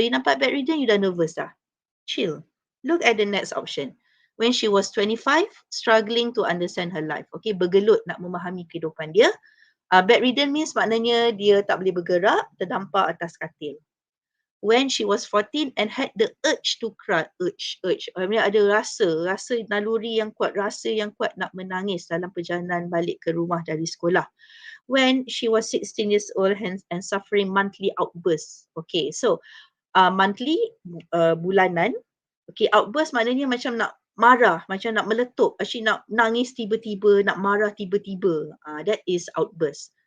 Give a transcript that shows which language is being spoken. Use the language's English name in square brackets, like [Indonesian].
[English] So you nampak bedridden, you dah nervous dah. Chill. Look at the next option. When she was 25, struggling to understand her life. Okay, [Malay] bergelut nak memahami kehidupan dia. Bedridden means maknanya dia tak boleh bergerak, terdampar atas katil. [English] When she was 14 and had the urge to cry. Urge. [Malay] Maksudnya ada rasa naluri yang kuat, rasa yang kuat nak menangis dalam perjalanan balik ke rumah dari sekolah. [English] When she was 16 years old and suffering monthly outbursts. [Malay] Okay, so monthly, bulanan. Okay, outburst maknanya macam nak marah, macam nak meletup, actually nak nangis tiba-tiba, nak marah tiba-tiba. [English] That is outburst.